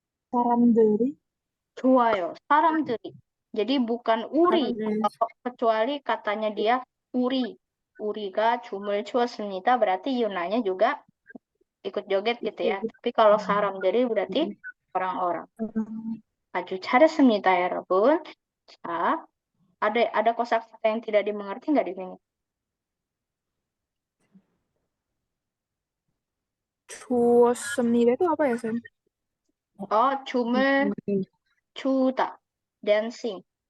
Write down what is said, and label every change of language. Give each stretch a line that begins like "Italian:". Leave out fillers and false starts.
Korean: 사람들이 좋아요. 사람들이.
Indonesian: Jadi bukan uri, kecuali katanya dia uri.
Korean: Uri가 춤을 추었습니다.
Indonesian: berarti Yunanya juga ikut joget gitu ya. Tapi kalau
Korean: sa람들이
Indonesian: berarti orang-orang.
Korean: 아주 잘했습니다, 여러분.
Indonesian: 자, ada kosakata yang tidak dimengerti nggak di sini?
Korean: 주었습니다.
Indonesian: itu apa ya, Sen?
Korean: 춤을 추다. dancing.